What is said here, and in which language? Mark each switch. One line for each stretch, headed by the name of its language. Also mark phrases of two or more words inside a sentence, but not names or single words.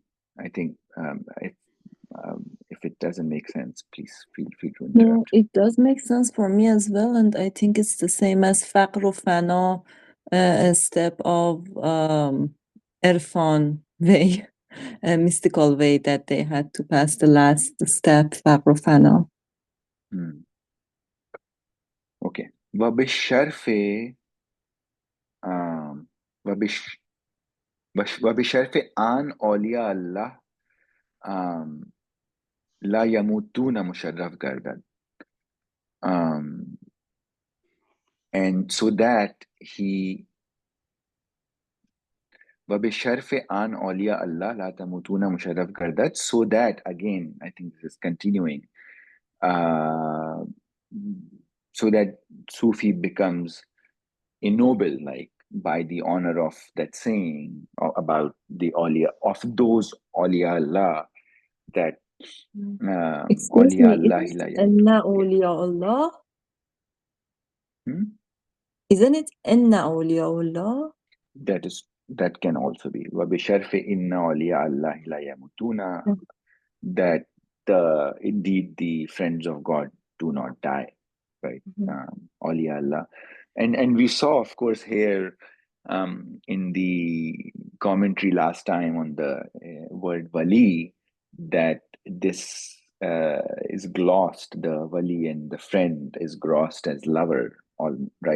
English: I think if it doesn't make sense, please feel free to interrupt. No, it does make sense for me as well, and I think it's the same as
Persian: فقر و فنا,
English: a step of Irfan way, a mystical way that they had to pass the last step,
Persian: فقر و فنا. Okay. وبالشرف آن
Arabic: اولیاء الله لا يموتون
Persian: مشرف گردد.
English: And so that he
Persian: وبشرف آن
Arabic: اولیاء الله لا تموتون
Persian: مشرف گردد,
English: so that, again, I think this is continuing, so that Sufi becomes ennobled, like by the honor of that saying about the awliya, of those
Arabic: أولياء الله,
English: that Excuse awliya me, Allah isn't it
Arabic: إن أولياء الله?
English: Isn't it
Arabic: إن أولياء الله?
English: That can also be
Arabic: وبشرف إن أولياء الله لا يموتون,
English: that indeed the friends of God do not die, right?
Arabic: أولياء الله.
English: And we saw, of course, here in the commentary last time on the word wali, that this is glossed, the wali and the friend is glossed as lover, all right.